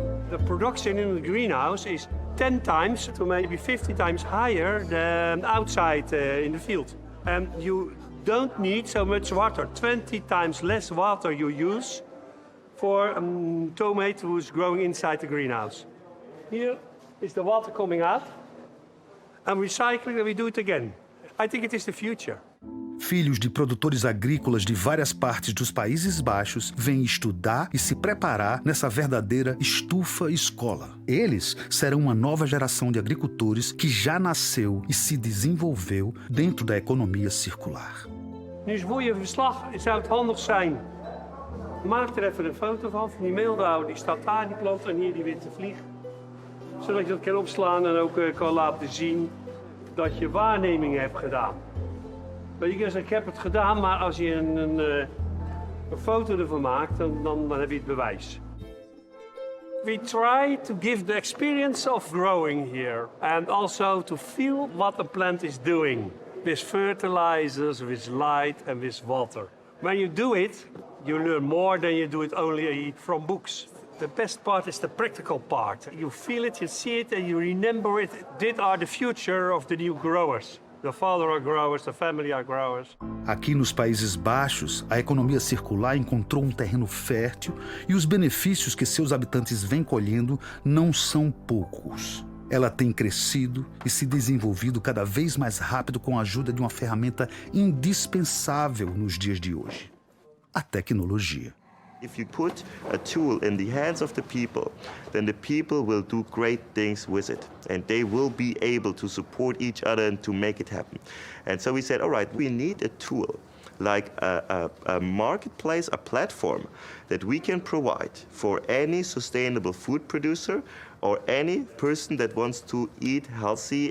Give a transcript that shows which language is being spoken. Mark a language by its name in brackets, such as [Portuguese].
[English] The production in the greenhouse is 10 times to maybe 50 times higher than outside in the field. And you don't need so much water, 20 times less water you use for a tomato who's growing inside the greenhouse. Here is the water coming out. And recycling, and we do it again. I think it is the future. [Portuguese] Filhos de produtores agrícolas de várias partes dos Países Baixos vêm estudar e se preparar nessa verdadeira estufa-escola. Eles serão uma nova geração de agricultores que já nasceu e se desenvolveu dentro da economia circular. [Dutch] Nu is voor je verslag zou het handig zijn. Maak er even een foto van die meeldauw. Die staat daar, die plant, en hier die witte vlieg. Zodat je dat kan opslaan en ook kan laten zien dat je waarneming hebt gedaan. Je kan zeggen, ik heb het gedaan, maar als je een foto ervan maakt, dan heb je het bewijs. [English] We try to give the experience of growing here and also to feel what a plant is doing with fertilizers, with light and with water. When you do it, you learn more than you do it only from books. The best part is the practical part. You feel it, you see it, and you remember it. These are the future of the new growers. The father are growers, the family are growers. [Portuguese] Aqui nos Países Baixos, a economia circular encontrou um terreno fértil e os benefícios que seus habitantes vêm colhendo não são poucos. Ela tem crescido e se desenvolvido cada vez mais rápido com a ajuda de uma ferramenta indispensável nos dias de hoje: a tecnologia. [English] If you put a tool in the hands of the people, then the people will do great things with it. And they will be able to support each other and to make it happen. And so we said, all right, we need a tool, like a marketplace, a platform that we can provide for any sustainable food producer or any person that wants to eat healthy.